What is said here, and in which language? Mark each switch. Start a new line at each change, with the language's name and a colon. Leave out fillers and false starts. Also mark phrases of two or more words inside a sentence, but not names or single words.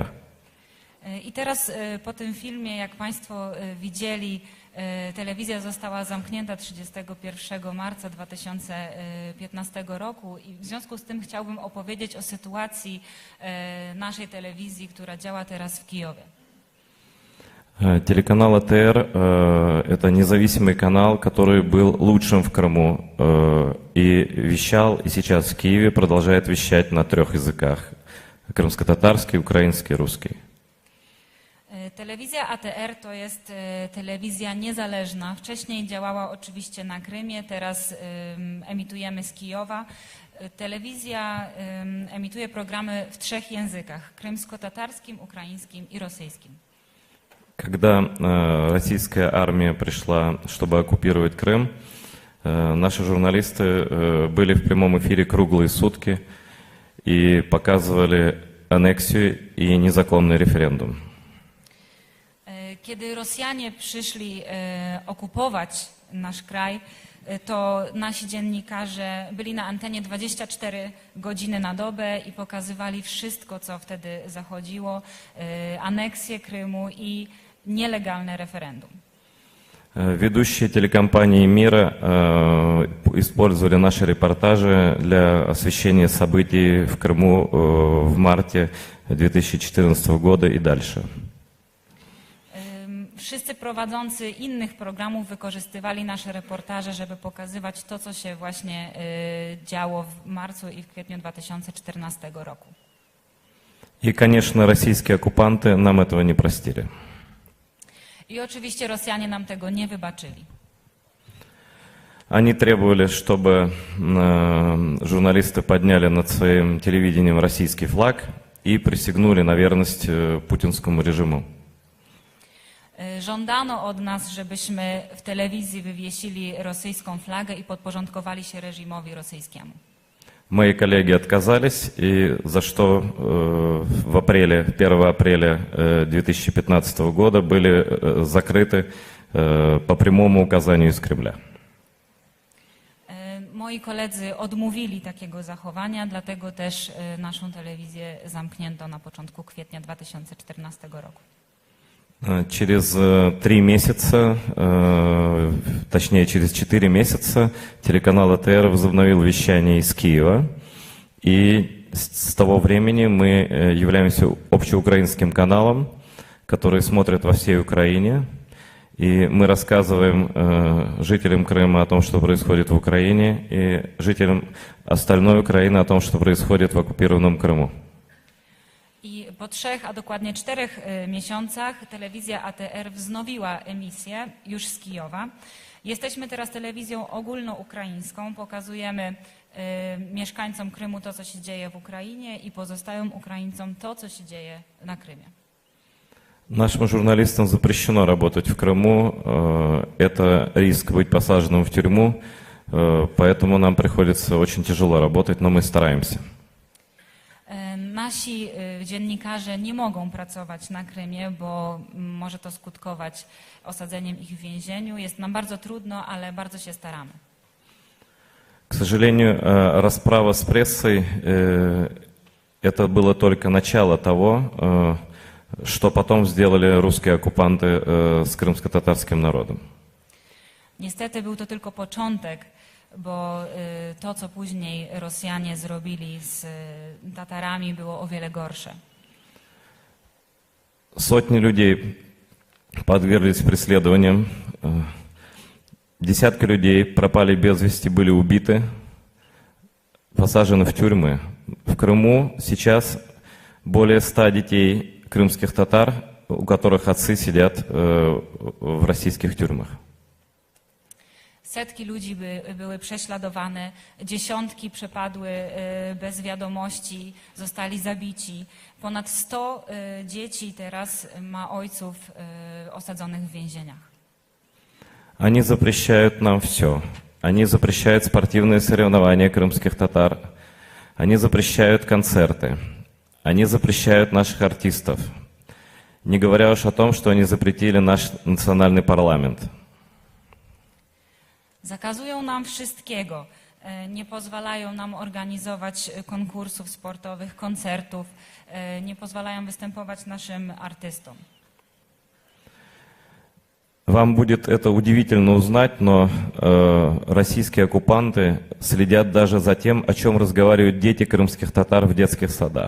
Polish: I teraz po tym filmie, jak Państwo widzieli, telewizja została zamknięta 31 marca 2015 roku i w związku z tym chciałbym opowiedzieć o sytuacji naszej telewizji, która działa teraz w Kijowie.
Russian: Телеканал АТР – это независимый канал, который был лучшим в Крыму и вещал, и сейчас в Киеве продолжает вещать на 3 языках – крымско-татарский, украинский, русский.
Polish: Telewizja ATR to jest telewizja niezależna. Wcześniej działała oczywiście na Krymie, teraz emitujemy z Kijowa. Telewizja emituje programy w 3 językach – krymsko-tatarskim, ukraińskim i rosyjskim.
Russian: Когда российская армия пришла, чтобы оккупировать Крым, наши журналисты были в прямом эфире круглые сутки и показывали аннексию и незаконный референдум.
Polish: Kiedy Rosjanie przyszli okupować nasz kraj, to nasi dziennikarze byli na antenie 24 godziny na dobę i pokazywali wszystko, co wtedy zachodziło, aneksję Krymu i nielegalne referendum.
Russian: Ведущие телекомпании мира использовали наши репортажи для освещения событий в Крыму в марте 2014 года и дальше.
Polish: Wszyscy prowadzący innych programów wykorzystywali nasze reportaże, żeby pokazywać to, co się właśnie działo w marcu i w kwietniu 2014 roku.
Russian: И, конечно, российские оккупанты нам этого не простили.
Polish: I oczywiście Rosjanie nam tego nie wybaczyli.
Russian: Они требовали, чтобы журналисты подняли над своим телевидением российский флаг и присягнули на верность путинскому режиму.
Polish: Żądano od nas, żebyśmy w telewizji wywiesili rosyjską flagę i podporządkowali się reżimowi rosyjskiemu.
Russian: Мои коллеги отказались, и за что в апреле, 1 апреля 2015 года были закрыты по прямому указанию из Кремля.
Polish: Moi koledzy odmówili takiego zachowania, dlatego też naszą telewizję zamknięto na początku kwietnia 2014 roku.
Russian: Через 3 месяца, точнее через 4 месяца, телеканал АТР возобновил вещание из Киева. И с того времени мы являемся общеукраинским каналом, который смотрят во всей Украине. И мы рассказываем жителям Крыма о том, что происходит в Украине, и жителям остальной Украины о том, что происходит в оккупированном Крыму.
Polish: I po 3, a dokładnie 4 miesiącach telewizja ATR wznowiła emisję już z Kijowa. Jesteśmy teraz telewizją ogólnoukraińską, pokazujemy mieszkańcom Krymu to, co się dzieje w Ukrainie i pozostałym Ukraińcom to, co się dzieje na Krymie.
Russian: Нашим журналистам запрещено работать в Крыму. Это риск быть посаженным в тюрьму, поэтому нам приходится очень тяжело работать, но мы стараемся.
Polish: Nasi dziennikarze nie mogą pracować na Krymie, bo może to skutkować osadzeniem ich w więzieniu. Jest nam bardzo trudno, ale bardzo się staramy.
Russian: К сожалению, расправа с прессой это было только начало того, что потом сделали русские оккупанты с крымско-татарским народом.
Polish: Niestety był to tylko początek, bo to, co później Rosjanie zrobili z Tatarami, było o wiele gorsze.
Russian: Сотни людей подверглись преследованиям, десятки людей пропали без вести, были убиты, посажены в тюрьмы. В Крыму сейчас более 100 детей крымских татар, у которых отцы сидят в российских тюрьмах.
Polish: Setki ludzi były prześladowane, dziesiątki przepadły bez wiadomości, zostali zabici. Ponad 100 dzieci teraz ma ojców osadzonych w więzieniach.
Russian: Они запрещают нам все. Они запрещают спортивные соревнования крымских татар. Они запрещают концерты. Они запрещают наших артистов. Не говоря уж о том, что они запретили наш национальный парламент.
Polish: Zakazują nam wszystkiego. Nie pozwalają nam organizować konkursów sportowych, koncertów. Nie pozwalają występować naszym artystom.
Russian: Вам будет это удивительно узнать, но российские оккупанты следят даже за тем, о чем разговаривают дети крымских татар в детских садах.